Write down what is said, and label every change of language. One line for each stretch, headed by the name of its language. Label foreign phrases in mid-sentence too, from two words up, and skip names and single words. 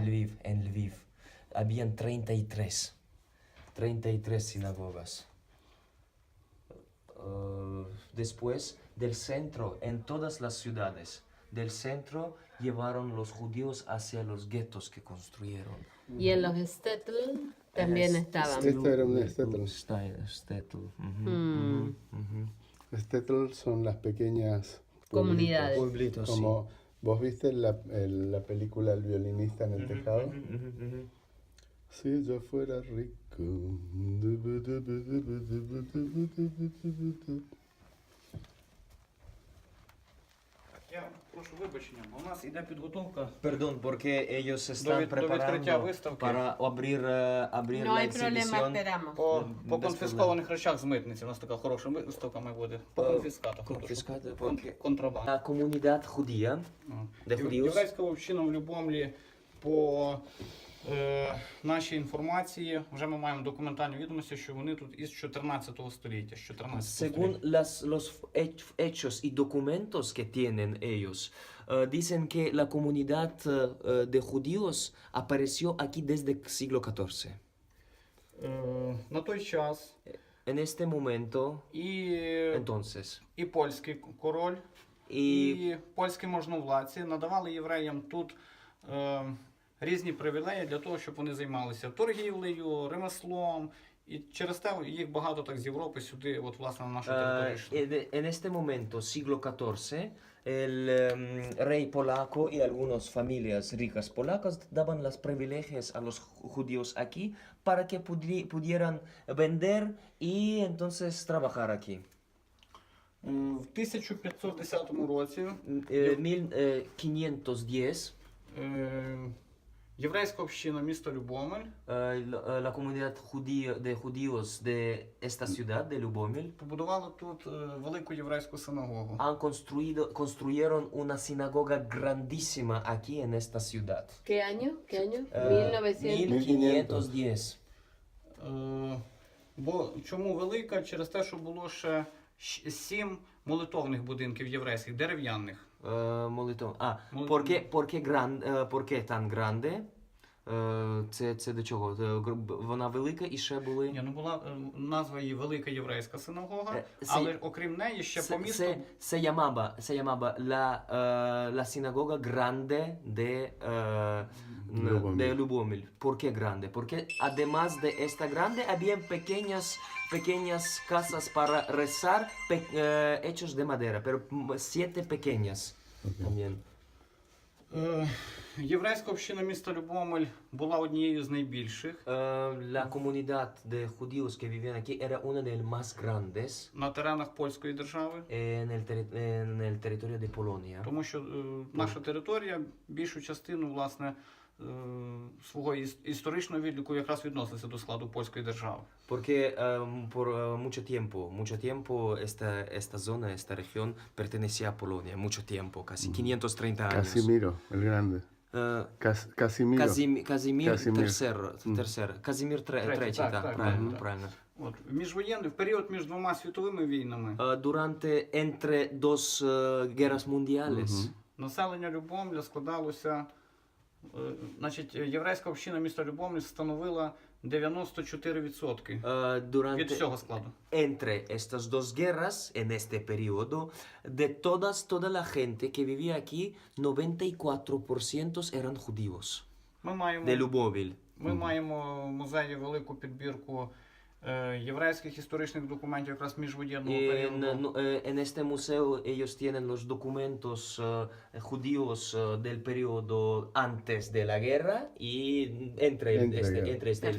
Spanish: En Lviv. Habían 33 sinagogas. Después del centro, en todas las ciudades del centro, llevaron los judíos hacia los guetos que construyeron. Y en los Stetl también estaban. Esto era un estetl. Stetl. Estetl son las pequeñas Comunidades. Pueblitos, sí. Como vos viste la película El violinista en el tejado. Si yo fuera rico.
Ukrainian: Я прошу вибачення, у нас іде підготовка.
Spanish: Perdón, porque ellos
Ukrainian: До
Spanish: están
Ukrainian: відкриття
Spanish: preparando
Ukrainian: виставки.
Spanish: para abrir No la hay problema, exhibición. esperamos.
Ukrainian: По конфіскованих речах з митниці. У нас така хороша виставка має бути. По конфіскатах.
Spanish: Confiscado, porque
Ukrainian: Контрабанда.
Spanish: la comunidad judía de judíos
Ukrainian: Єврейська община в Любомлі по нашій інформації, вже ми маємо документальні відомості, що вони тут із 14 століття. З 14
Spanish: según
Ukrainian: століття.
Spanish: los hechos y documentos que tienen ellos, dicen que la comunidad de judíos apareció aquí desde el siglo XIV.
Ukrainian: На той час
Spanish: En este momento,
Ukrainian: і,
Spanish: entonces,
Ukrainian: і польський король,
Spanish: y
Ukrainian: і польські можновладці надавали євреям тут різні привілеї для того, щоб вони займалися торгівлею, ремеслом. І через те їх багато так з Європи сюди, от власне на нашу територію йшли.
Spanish: en este momento, siglo XIV, el rey polaco y algunas familias ricas polacas daban los privilegios a los judíos aquí para que pudieran vender y entonces trabajar aquí.
Ukrainian: В 1510 році 1510, єврейська община міста Любомель
Spanish: la comunidad de judíos de esta ciudad, de Lubomil,
Ukrainian: побудувала тут велику єврейську синагогу.
Spanish: construyeron una sinagoga grandísima aquí en esta ciudad. ¿Qué año? ¿Qué año? 1900. 1510.
Ukrainian: Бо чому велика? Через те, що було ще 7 молитовних будинків єврейських, дерев'яних.
Spanish: Molito. Ah, Mol- ¿por qué tan grande?
Ukrainian: Це до чого? Вона велика і ще були. Ні, ну була назва її Велика Єврейська синагога, Це- але окрім неї ще по місту.
Spanish: Se llamaba la sinagoga grande Lubomir. de Lubomir. ¿Por qué grande? Porque además de esta grande, habían pequeñas casas para rezar hechos de madera, pero 7 pequeñas también.
Ukrainian: Єврейська община міста Любомель була однією з найбільших
Spanish: La comunidad de judíos que vivían aquí era una de las más grandes
Ukrainian: на теренах польської держави,
Spanish: en el territorio de Polonia.
Ukrainian: тому що наша територія більшу частину власне свого історичного відліку якраз відноситься до складу польської держави.
Spanish: Porque por mucho tiempo esta zona, esta región pertenecía a Polonia, mucho tiempo, casi 530 años. Casimiro, el grande. Casimiro. Casimir Casimir. III. Casimir III,
Ukrainian: так, так, так, правильно, так. правильно. От в період між двома світовими війнами
Spanish: Entre dos guerras mundiales,
Ukrainian: населення Любомля складалося, значить, єврейська община міста Любомль становила 94% від
Spanish: durante,
Ukrainian: всього складу.
Spanish: entre estas dos guerras, en este periodo, de toda la gente que vivía aquí, 94% eran judíos,
Ukrainian: Ми маємо,
Spanish: de Lubomir.
Ukrainian: ми маємо в музеї велику підбірку єврейських історичних документів якраз міжвоєнного періоду.
Spanish: En este museo ellos tienen los documentos judíos del periodo antes de la guerra y entre este el